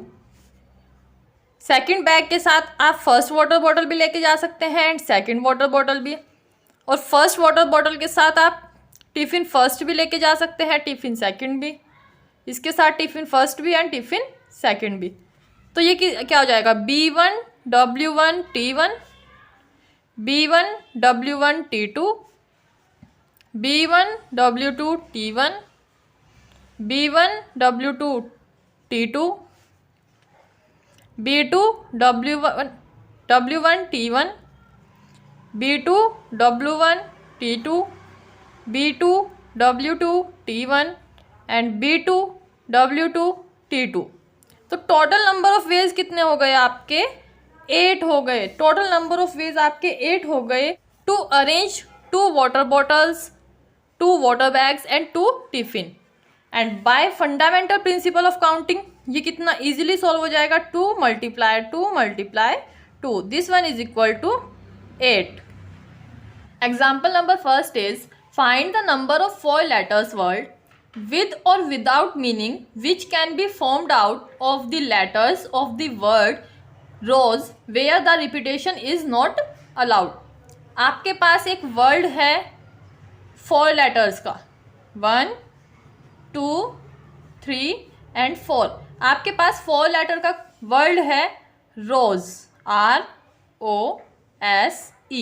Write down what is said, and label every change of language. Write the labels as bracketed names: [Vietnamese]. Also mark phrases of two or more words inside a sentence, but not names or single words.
[English] second bag [Hindi] के साथ आप [English] first water bottle [Hindi] भी लेके जा सकते हैं [English] and second water bottle [Hindi] भी, और [English] first water bottle [Hindi] के साथ आप [English] tiffin first [Hindi] भी लेके जा सकते हैं, [English] tiffin second [Hindi] भी, इसके साथ [English] tiffin first [Hindi] भी [English] and tiffin second [Hindi] भी। तो ये क्या हो जाएगा? [English] B1 W1 T1, B1 W1 T2, B1 W2 T1, B1 W2 T2, B2 W1 T1, B2 W1 T2, B2 W2 T1 and B2 W2 T2। [Hindi] तो [English] total number of ways [Hindi] कितने हो गए आपके? 8 हो गए। [English] total number of ways [Hindi] आपके 8 हो गए [English] to arrange 2 water bottles, 2 water bags and 2 tiffin. and by fundamental principle of counting [Hindi] ये कितना [English] easily solve [Hindi] हो जाएगा? [English] 2 multiply 2 multiply 2, this one is equal to 8. example number first is find the number of 4 letters word with or without meaning which can be formed out of the letters of the word rows where the repetition is not allowed। [Hindi] आपके पास एक वर्ड है 4 letters का, 1 2 3 एंड 4। आपके पास 4 letter का वर्ड है रोज, ROSE।